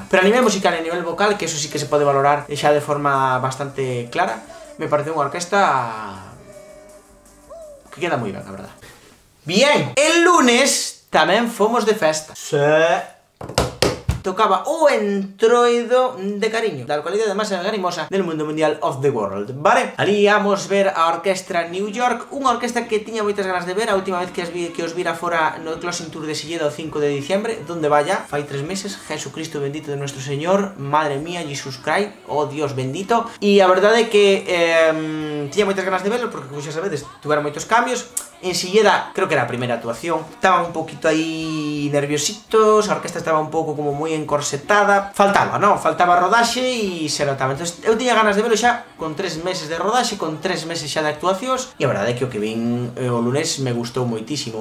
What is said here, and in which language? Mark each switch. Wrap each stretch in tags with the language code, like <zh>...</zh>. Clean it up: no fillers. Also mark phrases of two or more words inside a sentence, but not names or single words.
<gl>Pero a nivel musical e a nivel vocal, que eso sí que se pode valorar xa de forma bastante clara, me parece unha orquesta que queda moi ben, a verdade. Bien,</gl> <es>el lunes</es> <gl>tamén fomos de festa. Tocaba o Entroido de Cariño, da localidade máis animosa</gl> <es>del mundo mundial</es> <en>of the world,</en> <gl>vale? Ali íamos ver a orquestra New York, unha orquesta que tiña moitas ganas de ver. A última vez que os vira fora no Closing Tour de Silleda o 5</gl> <es>de diciembre, donde vaya,</es> <gl>fai 3 meses,</gl> <es>Jesucristo bendito de nuestro Señor, madre mía,</es> <en>Jesus Christ,</en> <es>oh Dios bendito.</es> <gl>E a verdade é que tiña moitas ganas de verlo, porque, como xa sabedes, tuveron moitos cambios. En Silleda, creo que era a primeira actuación, estaban</gl> <es>un poquito</es> <gl>aí nerviositos, a orquesta estaba un pouco como moi encorsetada, faltaba, non? Faltaba rodaxe e se notaba. Entón, eu tiña ganas de verlo xa con 3 meses de rodaxe, con 3 meses xa de actuacións, e a verdade é que o que vin o lunes me gustou moitísimo.</gl>